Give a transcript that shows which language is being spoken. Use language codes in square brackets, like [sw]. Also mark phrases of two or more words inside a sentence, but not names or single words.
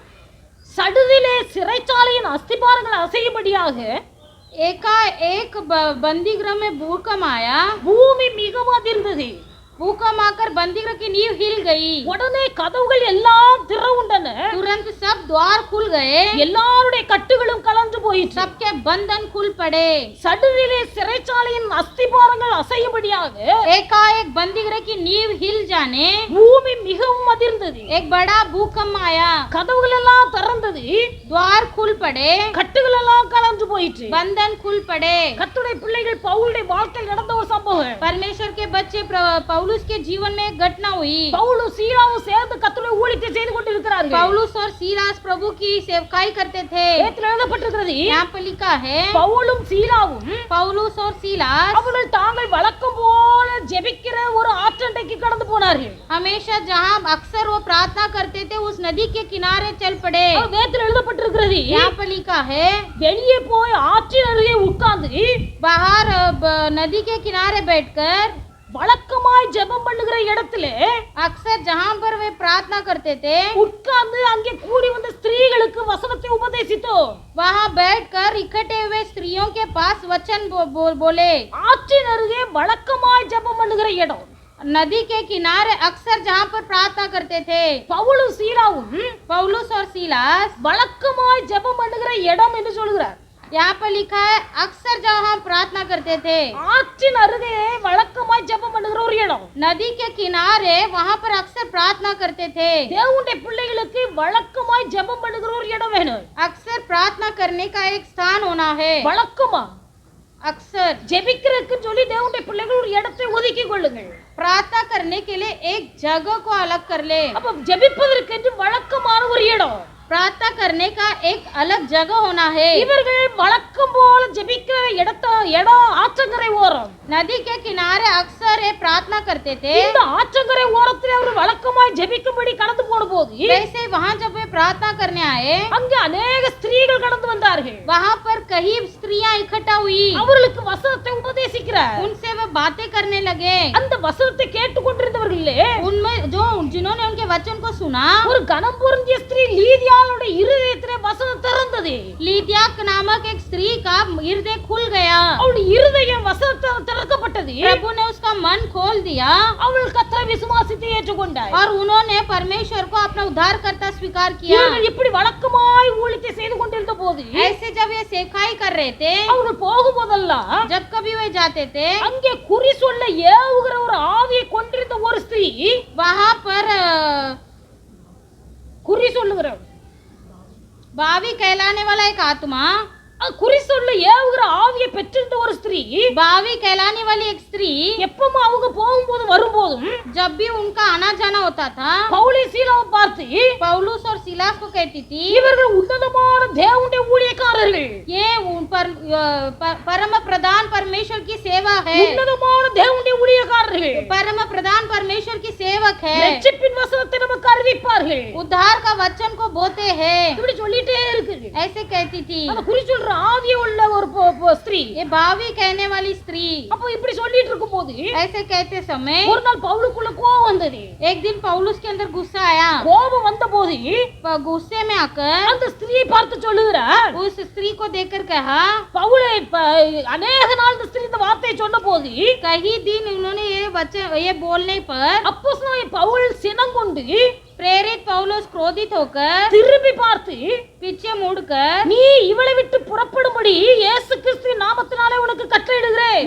[ta] சடுதிலே சிறைச்சாலையின் அஸ்திபாரங்கள் அசையும்படியாக [hi] एकाएक बंदी गृह में भूकंप आया, [ta] பூமி மிகவும் அதிர்ந்தது. [hi] भूकंप आकर बंदी गृह की नींव हिल गई। [ta] உடனே கதவுகள் எல்லாம் திறவுண்டன. [hi] तुरंत सब द्वार खुल गए, [ta] எல்லாருடைய கட்டுகளும் கலந்து போயிற்று. [hi] सबके बंधन खुल पड़े। [ta] சடுதிலே சிறைச்சாலையின் அஸ்திபாரங்கள் அசையும்படியாக [hi] एकाएक बंदी गृह की नींव हिल जाने [ta] பூமி மிகவும் அதிர்ந்தது. [hi] एक बड़ा भूकंप आया, [ta] கதவுகள் எல்லாம் திறந்தது. [hi] द्वार खुल पड़े, [ta] கட்டுகள் எல்லாம் கலந்து போயிற்று. [hi] बंधन खुल पड़े। [ta] கர்த்தருடைய பிள்ளைகள் பவுலுடைய வாழ்க்கையில் நடந்த ஒரு சம்பவம். [hi] परमेश्वर के बच्चे पौलुस के जीवन में एक घटना हुई। [ta] பவுலும் சீலாவும் சேர்ந்து கர்த்தருடைய ஊழியத்தை செய்து கொண்டிருக்கிறார்கள். [hi] पौलुस और सीलास प्रभु की सेवकाई करते थे। [ta] வேதத்தில் எழுதப்பட்டிருக்கிறது, [hi] यहाँ पर लिखा है, [ta] பவுலும் சீலாவும் [hi] पौलुस और सीलास [ta] அவர்கள் தாங்கள் வழக்கம் போல ஜெபிக்கிற ஒரு ஆற்றண்டைக்கு கடந்து போனார்கள். [hi] हमेशा जहाँ अक्सर वो प्रार्थना करते थे उस नदी के किनारे चल पड़े। [ta] வேதத்தில் எழுதப்பட்டிருக்கிறது, [hi] यहाँ पर लिखा है, [ta] வெளியே போய் ஆற்றின் அருகே உட்கார்ந்து [hi] बाहर नदी के किनारे बैठकर [ta] வழக்கமாய் ஜெபம் பண்ணுகிற இடத்துல [hi] अक्सर जहाँ पर वे प्रार्थना करते थे [ta] உட்கார்ந்து அங்கே கூடி வந்த ஸ்திரீகளுக்கு வசனத்தை உபதேசித்தோ. [hi] वहाँ बैठकर इकट्ठे हुए स्त्रियों के पास वचन बोले। [ta] ஆற்றின் அருகே வழக்கமாய் ஜெபம் பண்ணுகிற இடம், [hi] नदी के किनारे अक्सर जहाँ पर प्रार्थना करते थे [ta] பவுலும் சீலாவும் [hi] पौलुस और सीलास, [ta] வழக்கமாய் ஜெபம் பண்ணுகிற இடம் என்று சொல்கிறார். [hi] यहाँ पर लिखा है अक्सर जहाँ प्रार्थना करते थे, [ta] ஆற்றின் அருகே வழக்கமாய் ஜெபம் பண்ணுகிற ஒரு இடம். [hi] नदी के किनारे वहाँ पर अक्सर प्रार्थना करते थे। [ta] தேவனுடைய பிள்ளைகளுக்கு வழக்கமாய் ஜெபம் பண்ணுகிற ஒரு இடம் வேணும். [hi] अक्सर प्रार्थना करने का एक स्थान होना है। [ta] வழக்கமா [hi] अक्सर [ta] ஜெபிக்கிறதுக்கு சொல்லி தேவனுடைய பிள்ளைகள் ஒரு இடத்தை ஒதுக்கி கொள்ளுங்கள். [hi] प्रार्थना करने के लिए एक जगह को अलग कर ले। [ta] அப்ப ஜெபிப்பதற்கு வழக்கமான ஒரு இடம், [hi] प्रार्थना करने का एक अलग जगह होना है। [ta] இவர்கள் வழக்கம் போல ஜெபிக்கிற இடம் ஆற்றங்கரை ஓரம். [hi] नदी के किनारे अक्सर ये प्रार्थना करते थे। [ta] இந்த ஆற்றங்கரை ஓரத்தில் அவர் வழக்கமாய் ஜெபிக்கும்படி கடந்து போன போது [hi] वैसे वहाँ जब वे प्रार्थना करने आए [ta] அங்கே अनेक ஸ்திரீகள் கடந்து வந்தார்கள். கூறுகிறார்கள். [hi] वहाँ पर कई स्त्रियां इकट्ठा हुई, [ta] அவர்களுக்கு வசனத்தை உபதேசிக்கிறார். [hi] उनसे वह बातें करने लगे। [ta] அந்த வசனத்தை கேட்டுக்கொண்டிருந்தவர்களே [hi] उनमें जो जिन्होंने उनके वचन को सुना, [ta] ஒரு கனம் பொருந்திய ஸ்திரீ லீதியாளுடைய இருதயத்திலே வசனம் திறந்தது. [hi] लीदिया नामक एक स्त्री का हृदय खुल गया। [ta] அவளுடைய இருதயம் வசனத்தால் திறக்கப்பட்டது. [hi] प्रभु ने उसका मन खोल दिया [ta] அவள் கர்த்தரை விசுவாசித்து ஏற்றுக்கொண்டாள். [hi] और उन्होंने परमेश्वर को अपना उद्धारकर्ता स्वीकार किया। [ta] இவர்கள் இப்படி வழக்கமாய் ஊழியத்தை செய்து கொண்டிருந்த போது [hi] ऐसे जब ये सेखाई कर रहे थे, [ta] அவர்கள் போகும்போதெல்லாம் [hi] जब कभी वे जाते थे, [ta] அங்கே குறி சொல்ல ஏவுகிற ஒரு ஆவியை கொண்டிருந்த ஒரு ஸ்திரீ, [hi] वहाँ पर [ta] குறி சொல்லுகிறவள், [hi] बावी कहलाने वाला एक आत्मा, [ta] குறி சொல்ல ஏவுகிற ஆவியை பெற்றிருந்த ஒரு ஸ்திரீ, [hi] बावी कहलाने वाली एक स्त्री, [ta] எப்பவும் அவங்க போகும்போதும் வரும்போதும் [hi] जब भी उनका आना जाना होता था, [ta] பவுலை சீலாவை பார்த்து [hi] पौलुस और सिलास को कहती थी, [ta] இவர்கள் உன்னதமான தேவனுடைய ஊழியக்காரர்கள், [hi] ये उन पर परम प्रधान परमेश्वर की सेवा है, [ta] உன்னதமான தேவனுடைய ஊழியக்காரர்கள், [hi] परम प्रधान परमेश्वर की सेवक है, [ta] ரட்சிப்பின் வசனத்தை நமக்கு அறிவிப்பார்கள், [hi] उद्धार का वचन को बोते हैं, [ta] இப்படி சொல்லிட்டே இருக்கு. [hi] ऐसे कहती थी। [ta] அந்த குறி சொல்ற ஆவிய உள்ள ஒரு ஸ்திரீ, [hi] ये बावी कहने वाली स्त्री [ta] அப்ப இப்படி சொல்லிட்டு இருக்கும்போது [hi] ऐसे कहते समय [ta] ஒரு நாள் பவுலுக்குள்ள கோபம் வந்தது. [hi] एक दिन पौलुस के अंदर गुस्सा आया। [ta] கோபம் வந்த போது [hi] गुस्से में आकर [ta] அந்த ஸ்திரீயை பார்த்து சொல்லுகிறார், [hi] उस स्त्री को देखकर कहा, [ta] பவுலை அநேக நாள் இந்த ஸ்திரீ இந்த வார்த்தையை சொன்ன போது [hi] कई दिन उन्होंने ये बोलने पर [ta] அப்போஸ்தலனாகிய பவுல் சினம் கொண்டு [hi] प्रेरित पौलुस क्रोधित होकर [ta] திரும்பி பார்த்து, [hi] पीछे मुड़कर, [ta] நீ இவளை விட்டு புறப்படும்படி இயேசு கிறிஸ்து நாமத்தினாலே உனக்கு கட்டளையிடுகிறேன்